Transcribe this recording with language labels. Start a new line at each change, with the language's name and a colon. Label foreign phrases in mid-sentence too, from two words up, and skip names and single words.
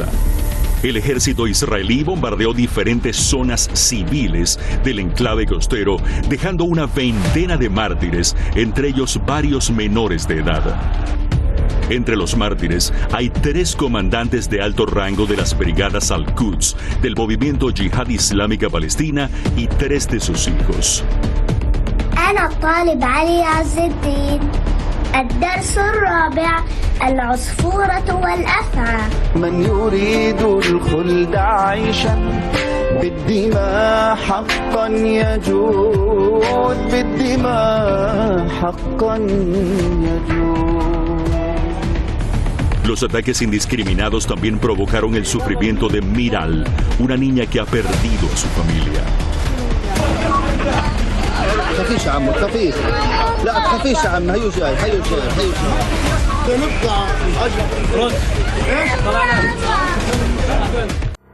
Spanish: El ejército israelí bombardeó diferentes zonas civiles del enclave costero, dejando una veintena de mártires, entre ellos varios menores de edad. Entre los mártires hay 3 comandantes de alto rango de las brigadas Al-Quds del movimiento Yihad Islámica Palestina y 3 de sus hijos.
Arabic: أنا الطالب علي عز الدين. الدرس الرابع العصفورة والأفعى. من يريد الخلد عيشا بالدماء حقا يجود بالدماء حقا يجود.
Spanish: Los ataques indiscriminados también provocaron el sufrimiento de Miral, una niña que ha perdido a su familia.
Arabic: تخافيش يا عمو تخافيش. لا تخافيش يا عم، هيو جاي هيو جاي هيو جاي.